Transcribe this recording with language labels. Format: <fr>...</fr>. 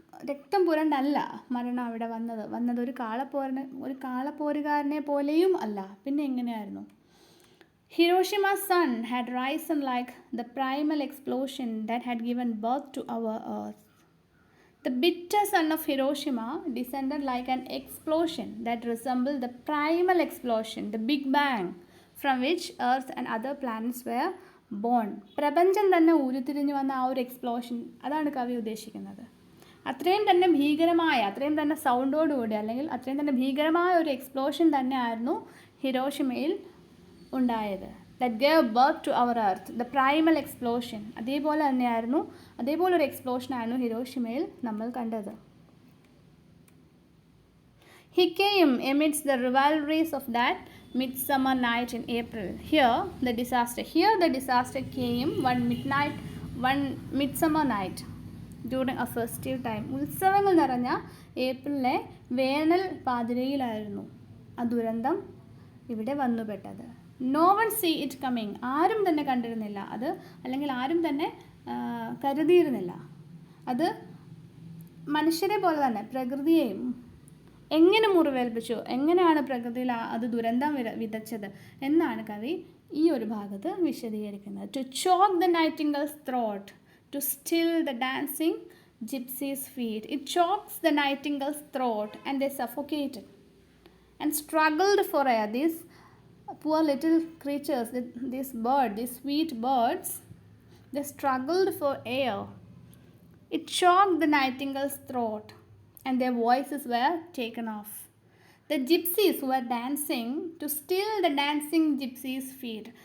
<ml>രക്തം പുരണ്ടല്ല മരണം അവിടെ വന്നത് ഒരു കാളപ്പോരുകാരനെ പോലെയും അല്ല. പിന്നെ എങ്ങനെയായിരുന്നു?</ml> <en>Hiroshima's sun had risen like the primal explosion that had given birth to our earth. The bitter sun of Hiroshima descended like an explosion that resembled the primal explosion, the Big Bang, from which Earth and other planets were born.</en> <ml>പ്രപഞ്ചം തന്നെ ഉരുത്തിരിഞ്ഞു വന്ന ആ ഒരു explosion, അതാണ് കവി ഉദ്ദേശിക്കുന്നത്. അത്രയും തന്നെ ഭീകരമായ, അത്രയും തന്നെ സൗണ്ടോടുകൂടി, അല്ലെങ്കിൽ അത്രയും തന്നെ ഭീകരമായ ഒരു എക്സ്പ്ലോഷൻ തന്നെയായിരുന്നു ഹിരോഷിമയിൽ ഉണ്ടായത്.</ml> <en>That gave birth to our earth, the primal explosion.</en> <ml>അതേപോലെ തന്നെയായിരുന്നു, അതേപോലെ ഒരു എക്സ്പ്ലോഷൻ ആയിരുന്നു ഹിരോഷിമയിൽ നമ്മൾ കണ്ടത്.</ml> <en>He came amidst the rivalries of that midsummer night in April. Here the disaster came one midsummer night during a festive time.</en> <ml>ഉത്സവങ്ങൾ നിറഞ്ഞ ഏപ്രിലെ വേനൽ പാതിരയിലായിരുന്നു ആ ദുരന്തം ഇവിടെ വന്നുപെട്ടത്.</ml> <en>No one see it coming.</en> <ml>ആരും തന്നെ കണ്ടിരുന്നില്ല അത്, അല്ലെങ്കിൽ ആരും തന്നെ കരുതിയിരുന്നില്ല. അത് മനുഷ്യരെ പോലെ തന്നെ പ്രകൃതിയെയും എങ്ങനെ മുറിവേൽപ്പിച്ചു, എങ്ങനെയാണ് പ്രകൃതിയിൽ അത് ദുരന്തം വിതച്ചത് എന്നാണ് കവി ഈ ഒരു ഭാഗത്ത് വിശദീകരിക്കുന്നത്.</ml> <en>To choke the nightingale's throat, to still the dancing gypsies feet. It chokes the nightingale's throat and they suffocated and struggled for air. These poor little creatures, these sweet birds, they struggled for air. It choked the nightingale's throat and their voices were taken off. The gypsies were dancing to still the dancing gypsies' feet.</en>